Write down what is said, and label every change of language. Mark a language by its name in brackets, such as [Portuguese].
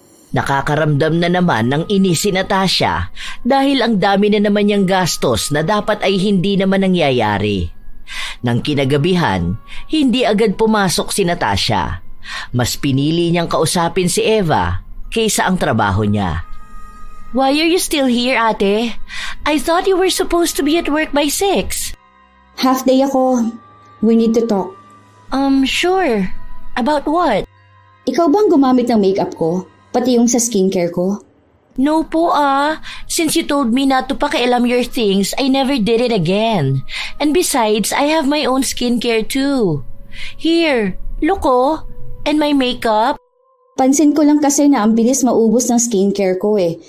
[Filipino] Nakakaramdam na naman ng inis si Natasha dahil ang dami na naman niyang gastos na dapat ay hindi naman nangyayari. Nang kinagabihan, hindi agad pumasok si Natasha. Mas pinili niyang kausapin si Eva kaysa ang trabaho niya. [English] Why are you still here, ate? I thought you were supposed to be at work by 6. [Filipino] Half day ako. [English] We need to talk. Sure. About what? [Filipino] Ikaw bang gumamit ng makeup ko? Pati yung sa skincare ko? [English] No po Since you told me not to pakialam your things, I never did it again. And besides, I have my own skincare too. Here, look oh. And my makeup. [Filipino] Pansin ko lang kasi na ang bilis maubos ng skincare ko eh.